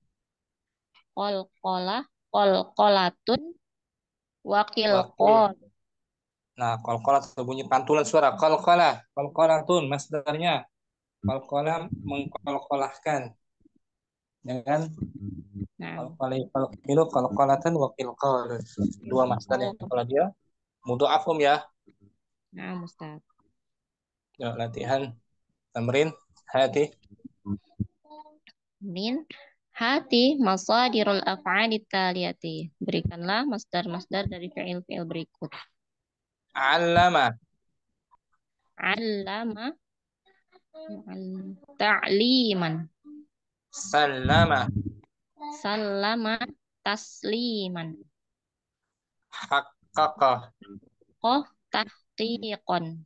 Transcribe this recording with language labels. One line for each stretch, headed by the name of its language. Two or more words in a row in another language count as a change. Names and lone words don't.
Arabic: قلقلة وقلقال.
Indonesian: Nah, qalqala bunyi pantulan suara qalqalatun masdarnya qalqala mengqalqalahkan ya kan? Nah,
Arabic: قلقلة وقلقال
Indonesian: dua masdarnya kalau dia mudha'afum ya. Ustaz. Yuk, latihan
Arabic: تمرين هات هات مصادر الأفعال التالية.
Indonesian: Berikanlah masdar-masdar dari fi'il-fi'il berikut. allama Ta'liman. sallama Tasliman. haqqaqa Tahqiqan.